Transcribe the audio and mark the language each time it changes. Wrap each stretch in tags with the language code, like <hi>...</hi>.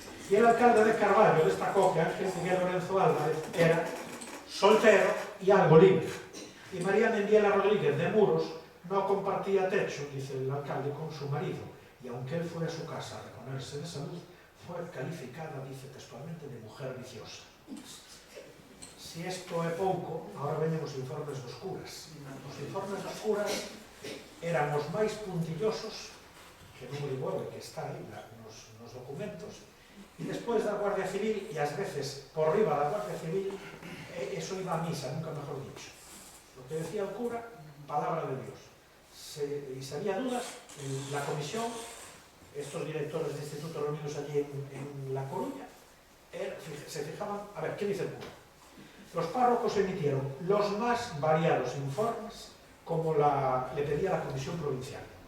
<es>Y el alcalde de Carballo destacó que Ángel Miguel Lorenzo Álvarez era soltero y algo libre. Y María Mendiela Rodríguez de Muros no compartía techo, dice el alcalde, con su marido, y aunque él fue a su casa a reponerse de salud, fue calificada, dice textualmente, de mujer viciosa.</es> <gl>Si esto é pouco, agora veñen os informes dos curas. Os informes dos curas eran os máis puntillosos, que non me digo que está aí nos documentos, e despois da Guardia Civil, e ás veces por riba da Guardia Civil,</gl> <es>eso iba a misa, nunca mejor dicho. Lo que decía el cura, palabra de Dios. Y si había dudas, en la comisión, estos directores de instituto reunidos allí en La Coruña, se fijaban, a ver, ¿qué dice el cura? Los párrocos emitieron los más variados informes como le pedía la Comisión Provincial.</es>